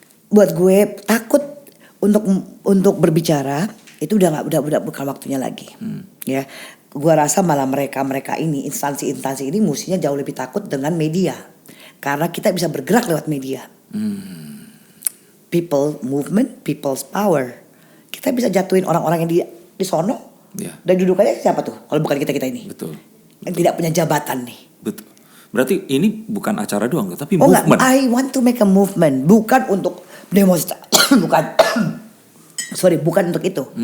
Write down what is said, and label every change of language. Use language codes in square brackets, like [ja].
[id] Buat gue takut untuk berbicara itu udah bukan waktunya lagi. Ya. Gua rasa malah mereka ini instansi ini mestinya jauh lebih takut dengan media, karena kita bisa bergerak lewat media. [en] People movement, people's power. [id] Kita bisa jatuhin orang-orang yang di sono. Dan dudukannya siapa tuh? Kalau bukan kita ini. Betul. Yang tidak punya jabatan nih. Betul. Berarti ini bukan acara doang, tapi movement. Enggak, [en] I want to make a movement, [id] bukan untuk demonstrasi, bukan. Sorry, bukan untuk itu.